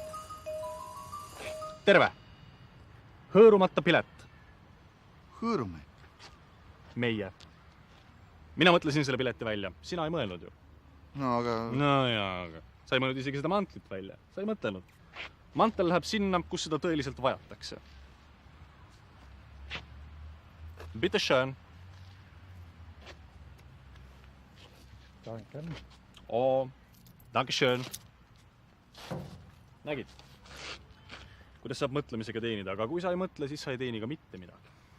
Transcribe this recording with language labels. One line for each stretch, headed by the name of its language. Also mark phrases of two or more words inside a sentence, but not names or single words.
Estonian: Terve. Hõõrumata pilet. Hõõrume? Meie. Mina mõtlesin selle pileti välja. Sina ei mõelnud ju. no aga... No jaa, aga sa ei mõelnud isegi seda mantlit välja. Sa ei mõtelnud. Mantel läheb sinna, kus seda tõeliselt vajatakse.
German: Bitte schön. Danke. Oh, danke schön.
Estonian: Nägid? Kuidas saab mõtlemisega teenida, aga kui sa ei mõtle, siis sa ei teeni ka mitte midagi.